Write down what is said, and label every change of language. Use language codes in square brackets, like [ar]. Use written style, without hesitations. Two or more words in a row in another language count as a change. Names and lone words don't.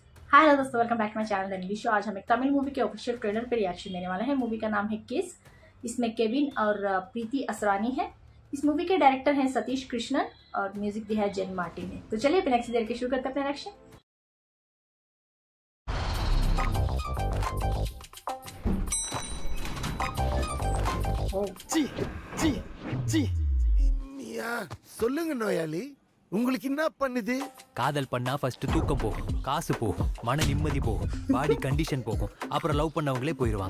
[en] Hi hello [hi] दोस्तों, [en] welcome back to my channel English. [hi] आज हम एक तमिल मूवी के [en] official trailer [hi] पे रिएक्शन देने वाले हैं। मूवी का नाम है किस। इसमें केविन और प्रीति असरानी है। इस मूवी के डायरेक्टर हैं सतीश कृष्णन और म्यूजिक दिया है जेन मार्टिन ने। तो चलिए बिना किसी देर के शुरू करते हैं अपना रिएक्शन। [ta] சி சி சி மியா சொல்லுங்க நோயாளி, உங்களுக்கு என்ன பண்ணுது? காதல் பண்ணா ஃபர்ஸ்ட் தூக்கம் போகும், காசு போகும், மன நிம்மதி போகும், [en] body condition [ta] போகும், அப்புறம் லவ் பண்ணவங்களே போயிடுவாங்க.